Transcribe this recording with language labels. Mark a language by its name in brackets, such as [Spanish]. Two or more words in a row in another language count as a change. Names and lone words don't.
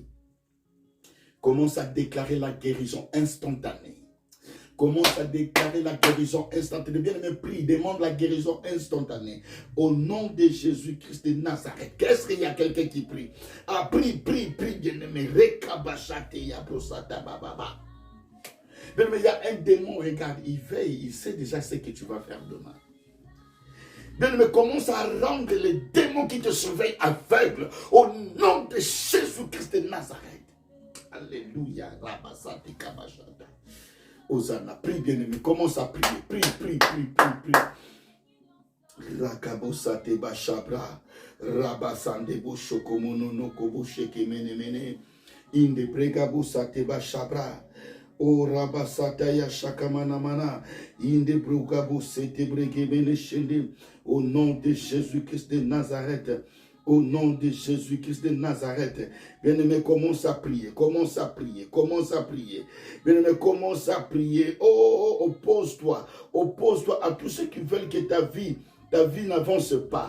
[French] Commence à déclarer la guérison instantanée. Commence à déclarer la guérison instantanée. Bien aimé, prie, demande la guérison instantanée. Au nom de Jésus-Christ de Nazareth. Qu'est-ce qu'il y a quelqu'un qui prie? Ah, prie, bien aimé. Rekabashate yabrosata bababa. Bien aimé, il y a un démon, regarde, il veille, il sait déjà ce que tu vas faire demain. Bien aimé, commence à rendre les démons qui te surveillent aveugles. Au nom de Jésus-Christ de Nazareth. Alléluia. Rabasate kabashata. Hosanna, prie bien-aimé, commence à prier, prie. Rakabosate bashabra, rabasande boshokomono no kobosheke mene, inde bregabosate bashabra, o rabasata ya shakamana mana, inde brugabosete bregemene shende, au nom de Jésus-Christ de Nazareth. Au nom de Jésus-Christ de Nazareth. Bien-aimé, commence à prier. Bien-aimé, commence à prier. Oh, oppose-toi à tous ceux qui veulent que ta vie ta vie n'avance pas.